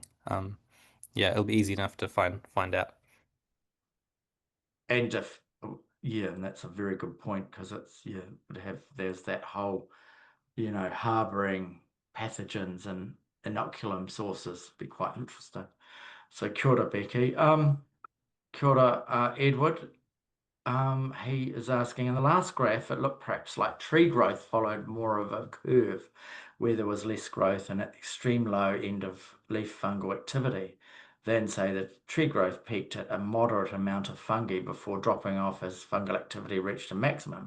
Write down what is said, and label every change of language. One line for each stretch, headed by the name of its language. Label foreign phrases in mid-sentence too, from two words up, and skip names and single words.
English: Yeah, it'll be easy enough to find out. And if yeah, and that's a very good point because it's yeah, there's that whole harboring pathogens and inoculum sources be quite interesting.
Māori: So kia ora, Becky. Kia ora, Edward.
English: He is asking in the last graph, it looked perhaps like tree growth followed more of a curve where there was less growth and at the extreme low end of leaf fungal activity. Then say that tree growth peaked at a moderate amount of fungi before dropping off as fungal activity reached a maximum.